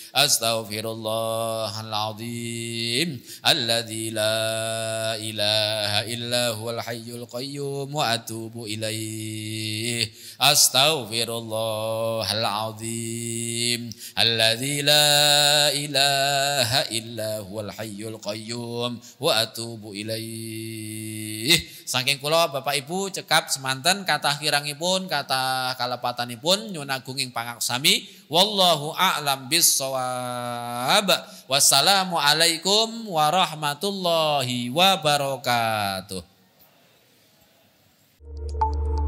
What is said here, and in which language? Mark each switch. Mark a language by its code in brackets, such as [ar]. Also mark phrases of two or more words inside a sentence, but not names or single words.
[ar] أستغفر الله العظيم الذي لا إله إلا هو الحي القيوم وأتوب إليه. أستغفر الله العظيم الذي لا إله إلا هو الحي القيوم وأتوب إليه. [jv] Saking kula Bapak Ibu cekap semanten kathah kirangipun kathah kalepatanipun nyuwun agung ing pangaksami. [ar] والله أعلم بالصواب. والسلام عليكم ورحمة الله وبركاته.